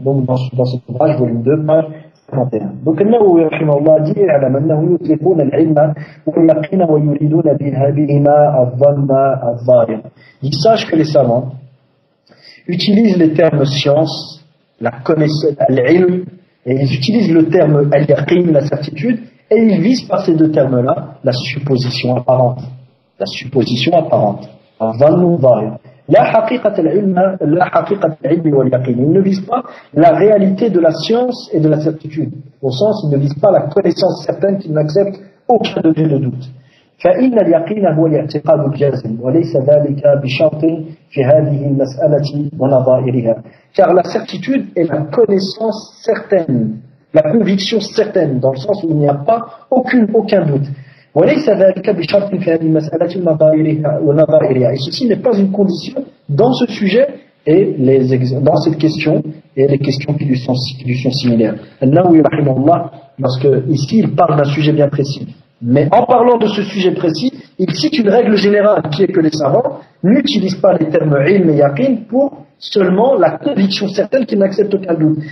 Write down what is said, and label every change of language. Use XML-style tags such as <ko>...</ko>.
<fr>Donc dans cet ouvrage, volume 2, page 31. Donc</fr> <ar>النووي رحمه الله</ar> <fr>dit</fr> <ar>يعلم أنه يطلقون العلم واليقين ويريدون بهما الظن الظاهر.</ar> <fr>Il sache que les savants utilisent les termes science, la connaissance, l'ilm, et ils utilisent le terme al-yaqin, la certitude, et ils visent par ces deux termes-là la supposition apparente. La supposition apparente.</fr> <ar>الظن ظاهر.</ar> <fr>La</fr> <ar>haqiqat al-ilm wal-yaqin.</ar> <fr>Ils ne visent pas la réalité de la science et de la certitude. Au sens, ils ne visent pas la connaissance certaine qu'ils n'acceptent aucun degré de doute.</fr> <ar>فإن اليقين هو الاعتقاد الجازم وليس ذلك بشرط في هذه المسألة ونظائرها.</ar> <fr>Car la certitude est la connaissance certaine, la conviction certaine, dans le sens où il n'y a pas aucun doute.</fr> <ar>وليس ذلك بشرط في هذه المسألة ونظائرها.</ar> <fr>Et ceci n'est pas une condition dans ce sujet et dans cette question et les questions qui lui sont similaires. An-Nawawi rahimahullah, parce que ici il parle d'un sujet bien précis. Mais en parlant de ce sujet précis, il cite une règle générale qui est que les savants n'utilisent pas les termes ilm et yaqin pour seulement la conviction certaine qu'ils n'acceptent aucun doute.</fr>